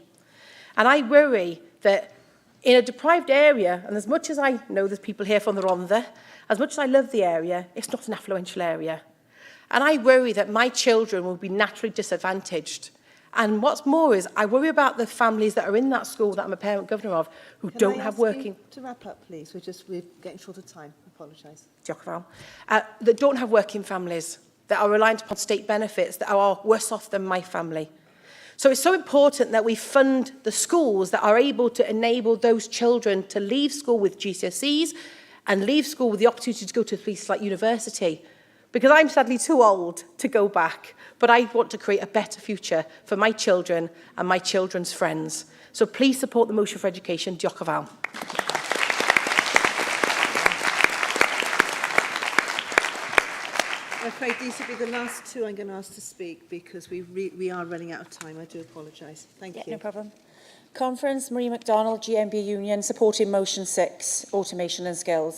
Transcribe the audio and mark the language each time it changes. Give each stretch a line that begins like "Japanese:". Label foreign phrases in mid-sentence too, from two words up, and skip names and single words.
English: And I worry that in a deprived area, and as much as I know there's people here from the Rhondda, as much as I love the area, it's not an affluential area. And I worry that my children will be naturally disadvantaged. And what's more is, I worry about the families that are in that school that I'm a parent governor of, who don't have working... To wrap up, please. We're getting short of time. I apologise.
Welsh: Diolch yn fawr.
English: That don't have working families, that are reliant upon state benefits, that are worse off than my family. So it's so important that we fund the schools that are able to enable those children to leave school with GCSEs and leave school with the opportunity to go to places like university. Because I'm sadly too old to go back, but I want to create a better future for my children and my children's friends. So please support the motion for education.
Welsh: Diolch yn fawr.
English: I'm afraid these will be the last 2 I'm going to ask to speak because we are running out of time. I do apologise. Thank you. No problem. Conference, Marie MacDonald, GMB Union, supporting motion 6, automation and skills.